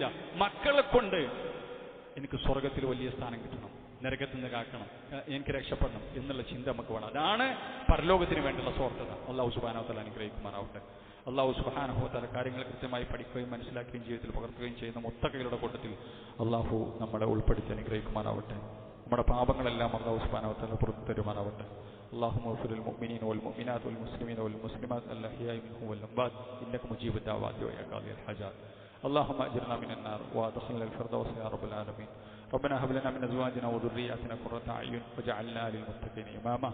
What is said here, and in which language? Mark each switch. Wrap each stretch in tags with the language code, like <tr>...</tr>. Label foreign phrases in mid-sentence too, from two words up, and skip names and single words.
<ml>മക്കളെ കൊണ്ട് എനിക്ക് സ്വർഗത്തിൽ വലിയ സ്ഥാനം കിട്ടണം, നരകത്തിൽ നിന്ന് കാക്കണം, എനിക്ക് രക്ഷപ്പെടണം എന്നുള്ള ചിന്ത നമുക്ക് വേണം. അതാണ് പരലോകത്തിന് വേണ്ടിയുള്ള സ്വാർത്ഥത.</ml> <ar>الله سبحانه وتعالى</ar> <ml>അനുഗ്രഹിക്കുമാറാവട്ടെ.</ml> <ar>الله سبحانه وتعالى</ar> <ml>കാര്യങ്ങൾ കൃത്യമായി പഠിക്കുകയും മനസ്സിലാക്കുകയും ജീവിതത്തിൽ പകർത്തുകയും ചെയ്യുന്ന മുത്തഖികളുടെ കൂട്ടത്തിൽ അല്ലാഹു നമ്മളെ ഉൾപ്പെടുത്തി അനുഗ്രഹിക്കുമാറാവട്ടെ. നമ്മുടെ പാപങ്ങളെല്ലാം</ml> <ar>الله سبحانه وتعالى</ar> <ml>പുറത്തു തരുമാറാവട്ടെ.</ml> <ar>اللهم اغفر للمؤمنين والمؤمنات والمسلمين والمسلمات الأحياء منهم والأموات إنك مجيب الدعوات ويا قاضي الحاجات. اللهم أجرنا من النار وأدخلنا الفردوس يا رب العالمين. ربنا هب لنا من أزواجنا وذرياتنا قرة أعين واجعلنا للمتقين إماما.</ar>